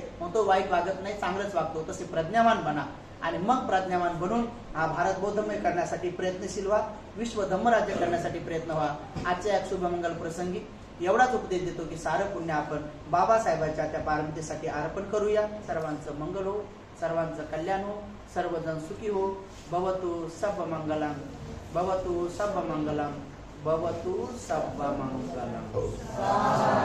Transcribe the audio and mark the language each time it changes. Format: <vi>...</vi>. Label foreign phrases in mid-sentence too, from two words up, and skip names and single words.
<mr>मग तो वाईट वागत नाही, चांगलंच वागतो. तसे प्रज्ञावान बना आणि मग प्रज्ञावान बनून हा भारत बौद्धमय करण्यासाठी प्रयत्नशील व्हा, विश्व धम्मराज्य करण्यासाठी प्रयत्न व्हा. आजच्या या शुभमंगल प्रसंगी एवढाच उपदेश देतो की सारं पुण्य आपण बाबासाहेबांच्या त्या पारमितेसाठी अर्पण करूया. सर्वांचं मंगल हो, सर्वांचं कल्याण हो, सर्वजण सुखी हो.</mr> <pi>भवतु सब मंगलम, भवतु सब मंगलम, भवतु सब मंगलम.</pi>